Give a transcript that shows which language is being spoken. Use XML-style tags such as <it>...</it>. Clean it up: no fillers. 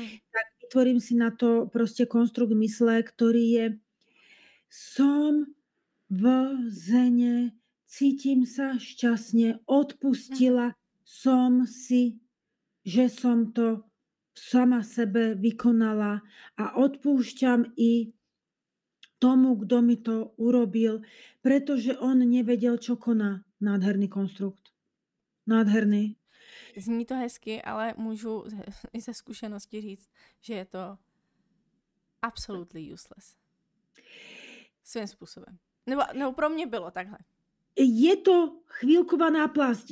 <sk>Tak vytvorím si na to proste konstrukt mysle, ktorý je som v zene, cítim sa šťastne, odpustila som si, že som to v sama sebe vykonala a odpúšťam i tomu, kto mi to urobil, pretože on nevedel, čo koná.</sk> <cs>Nádherný konstrukt. Nádherný. Zní to hezky, ale můžu i ze zkušenosti říct, že je to</cs> <en>absolutely useless.</en> <cs>Svým způsobem. Nebo pro mě bylo takhle.</cs> <sk>Je to chvíľková náplasť.</sk>